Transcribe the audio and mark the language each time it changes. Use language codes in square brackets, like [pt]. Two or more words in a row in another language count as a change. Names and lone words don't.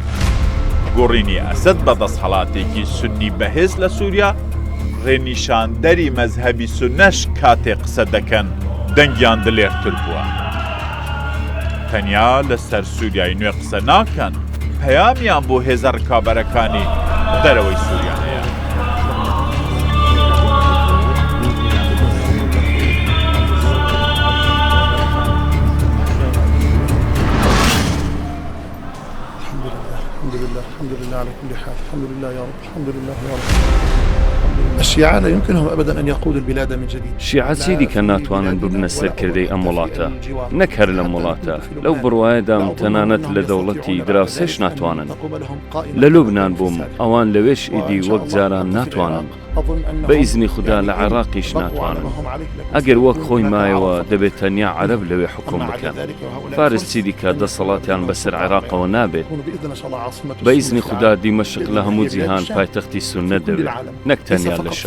[ckb] گۆڕینی ئەسەد بە دەسەڵاتێکی سونی بەهێز لە سووریا ڕێنیشاندەری مەزهەبی سونەش کاتێک قسە دەکەن دەنگیان دلێرتر بووە. تەنیا لەسەر سووریای نوێ قسە ناکەن، پەیامیان بۆ هێزە ڕکابەرەکانی دەرەوەی سووریا هەیە. [ar] الحمد لله على كل حال. الحمد لله يا رب. الحمد لله يا رب. الشيعة لا يمكنهم أبدا أن يقودوا البلاد من جديد. [ckb] شیعە چی دیکە ناتوانن ببنە سەرکردەی ئەم وڵاتە، نەک هەر لەم وڵاتە. لەو بڕوایەدام تەنانەت لە دەوڵەتی دراوسێش ناتوانن. لە لوبنان بووم، ئەوان لەوێش ئیدی وەک جاران ناتوانن. بە ئیزنی خوددا لە عێراقیش ناتوانن. ئەگەر وەک خۆی مایەوە دەبێت تەنیا عەرەب لەوێ حکوم بکەن. فارس چی دیکە دەسەڵاتیان بەسەر عێراقەوە نابێت. بە ئیزنی خوددا دیمەشق لە هەموو جیهان پایتەختی سوننە دەبێت، نەک تەنیا لە شام.